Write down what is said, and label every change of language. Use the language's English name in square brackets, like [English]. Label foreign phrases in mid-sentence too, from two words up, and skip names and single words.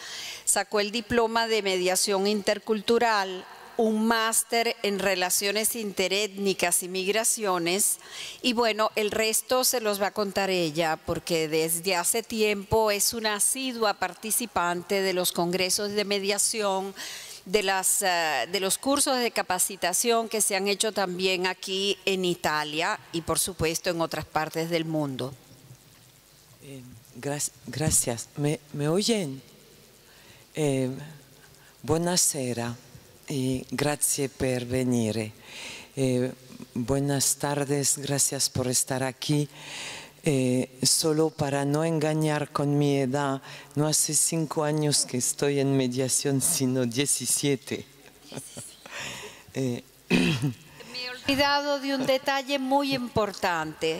[Spanish] Sacó el diploma de mediación intercultural, un máster en relaciones interétnicas y migraciones, y bueno, el resto se los va a contar ella, porque desde hace tiempo es una asidua participante de los congresos de mediación, de los cursos de capacitación que se han hecho también aquí en Italia y por supuesto en otras partes del mundo. Gracias. ¿Me oyen? [Italian] Buonasera. Grazie per venire. [Spanish] Buenas tardes, gracias por estar aquí. Solo para no engañar con mi edad, no hace 5 años que estoy en mediación, sino 17. Me he olvidado de un detalle muy importante.